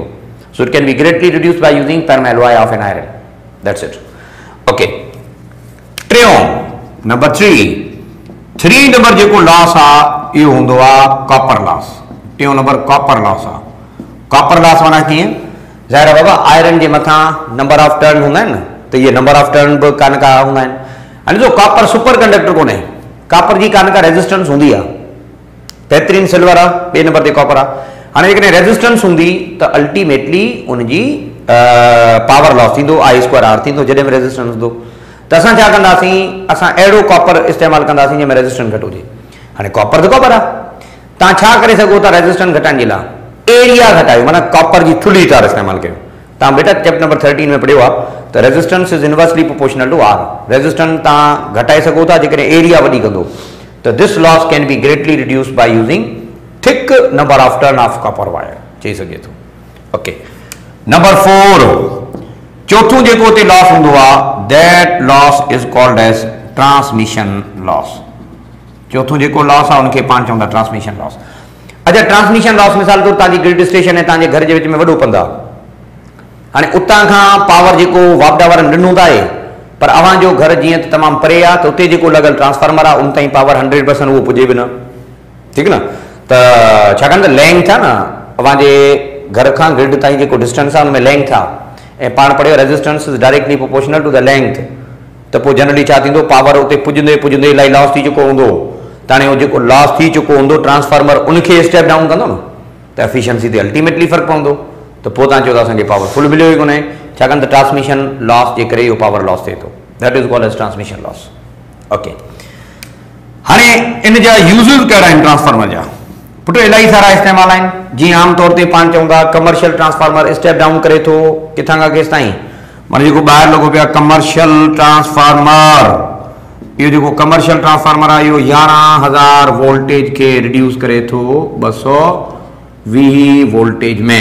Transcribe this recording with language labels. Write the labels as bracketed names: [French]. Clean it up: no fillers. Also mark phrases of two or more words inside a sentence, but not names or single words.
[English] so it can be greatly reduce by using perm alloy of an iron. that's it. [Sindhi] ओके, टियों नंबर 3 नंबर जेको लॉस आहे इहो हूंदो आहे [English] copper loss. [Sindhi] टियों नंबर [English] copper loss [Sindhi] आहे। [English] copper loss [Sindhi] माना कीअं? ज़ाहिर आहे बाबा, आयरन जे मथां [English] number of turn [Sindhi] हूंदा आहिनि न, त इहे [English] number of turn [Sindhi] बि कान का हूंदा आहिनि। हाणे ॾिसो, कॉपर [English] super conductor [Sindhi] कोन्हे, कॉपर जी कान का रेजिस्टेंस हूंदी आहे। बहितरीन सिल्वर आहे, ॿिए नंबर ते कॉपर आहे। हाणे जेकॾहिं रेजिस्टेंस हूंदी त अल्टीमेटली उनजी [English] power loss [Sindhi] थींदो, I²R थींदो जॾहिं बि रेजिस्टेंस हूंदो। त असां छा कंदासीं, असां अहिड़ो कॉपर इस्तेमालु कंदासीं जंहिंमें रेजिस्टेंस घटि हुजे। हाणे कॉपर त कॉपर आहे, तव्हां छा करे सघो था रेजिस्टेंस घटाइण जे लाइ? एरिया घटायो, माना कॉपर जी थुल्ही तार इस्तेमालु कयो। तव्हां बेटा चैप्टर नंबर 13 में पढ़ियो आहे त [English] resistance is inversely proportional to R. [Sindhi] रेजिस्टेंस तव्हां घटाए सघो था जेकॾहिं एरिया वॾी कंदो। [English] त this loss can be greatly reduce by using thick number of turn of copper wire, [Sindhi] चई सघे थो। ओके, नंबर 4 चौथों जेको हुते लॉस हूंदो आहे, [English] that loss is called as transmission loss. [Sindhi] चौथों जेको लॉस आहे उनखे पाण चवंदा [English] transmission loss. [Sindhi] अच्छा, [English] transmission loss [Sindhi] मिसाल तौर तव्हांजी [English] grid station [Sindhi] ऐं तव्हांजे घर जे विच में वॾो पंधु आहे। हाणे उतां खां पावर जेको वापडा वारनि ॾिनो था आहे पर अवांजो घर जीअं त तमामु परे आहे, त उते जेको लॻल ट्रांसफार्मर आहे उन ताईं पावर 100% उहो पुॼे बि न, ठीकु न। त छाकाणि त लेंथ आहे न अवांजे घर खां ग्रिड ताईं जेको डिस्टेंस आहे उनमें लेंथ आहे, ऐं पाण पढ़ियो [English] resistance is directly proportional to the length. [Sindhi] त पोइ जनरली छा थींदो, पावर उते पुॼंदे पुॼंदे इलाही लॉस थी चुको हूंदो, त हाणे उहो जेको लॉस थी चुको हूंदो ट्रांसफार्मर उनखे [English] step down [Sindhi] कंदो न, त एफिशिएंसी ते अल्टीमेटली फ़र्क़ु पवंदो। त पोइ तव्हां चओ था असांखे [English] power full [Sindhi] मिलियो ई कोन्हे, छाकाणि त [English] transmission loss [Sindhi] जे करे इहो [English] power loss [Sindhi] थिए थो, [English] that is called as transmission loss. [Sindhi] ओके, हाणे इन जा यूज़िस कहिड़ा आहिनि ट्रांसफार्मर जा? पुट इलाही सारा इस्तेमाल आहिनि। जीअं आम तौर ते पाण चऊं था [English] commercial transformer step down [Sindhi] करे थो किथां खां केसि ताईं, माना जेको ॿाहिरि लॻो पियो आहे [English] commercial transformer, [Sindhi] इहो जेको [English] commercial transformer [Sindhi] आहे इहो 11,000 वोल्टेज खे रिड्यूस करे थो 220 वोल्टेज में।